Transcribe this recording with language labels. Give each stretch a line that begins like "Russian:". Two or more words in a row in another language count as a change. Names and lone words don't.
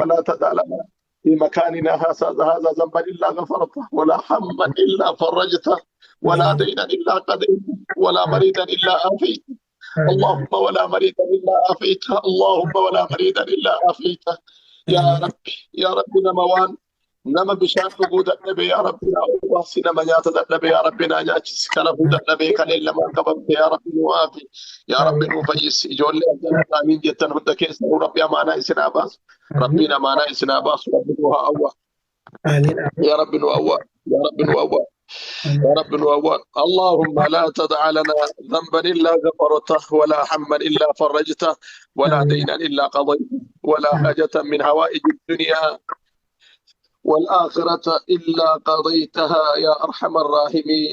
Arabic: لا تدع لنا في مكاننا هذا ذنبا إلا غفرته ولا حما إلا فرجته ولا آمين دينا إلا قضيته ولا مريدا إلا عافيته آمين اللهم ولا مريدا إلا عافيته اللهم ولا مريدا إلا عافيته يا آمين ربي يا ربي
Oromo: نموان nama bishaan dhuguu dadhabe yaa rabbi naa obaasi nama nyaata dadhabe yaa rabbi naa nyaachisi kana huu dadhabe kan eelamaan qabamte yaa rabbi nuu aafi yaa rabbi
Arabic: آمين
Oromo: nuu fayyisi ijoollee akkana isaaniin jettan hunda keessa nuu rabbi amaanaa isinaa baasu
Arabic: آمين
Oromo: rabbiin amaanaa isinaa baasu rabbi nuu haa awwa
Arabic: آمين
Oromo: yaa rabbi nuu awwa yaa rabbi nuu awwa
Arabic: يا رب الأول اللهم لا تدع لنا ذنبا إلا غفرته ولا حما إلا فرجته ولا آمين دينا إلا قضيته ولا حاجة من هوائج الدنيا والآخرة إلا قضيتها يا أرحم الراحمين